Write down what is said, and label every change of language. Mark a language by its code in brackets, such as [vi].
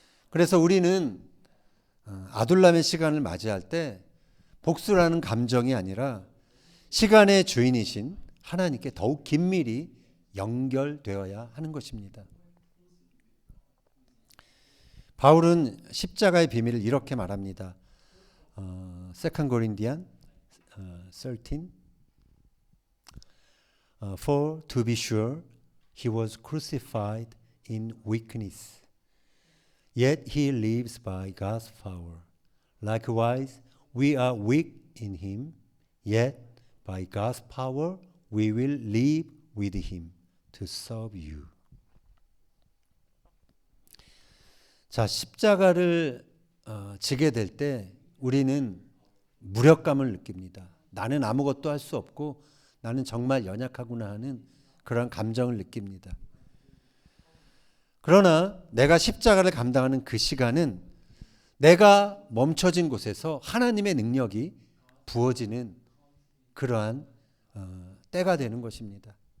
[ko] 그래서 우리는 아둘람의 시간을 맞이할 때 복수라는 감정이 아니라 시간의 주인이신 하나님께 더욱 긴밀히 연결되어야 하는 것입니다. 바울은 십자가의 비밀을 이렇게 말합니다. [en] 2 Corinthians 13 For to be sure he was crucified in weakness, yet he lives by God's power. Likewise, we are weak in him, yet by God's power we will live with him to serve you. [ko] 자, 십자가를 지게 될 때 우리는 무력감을 느낍니다. 나는 아무것도 할 수 없고 나는 정말 연약하구나 하는 그런 감정을 느낍니다. 그러나 내가 십자가를 감당하는 그 시간은 내가 멈춰진 곳에서 하나님의 능력이 부어지는 그러한 때가 되는 것입니다.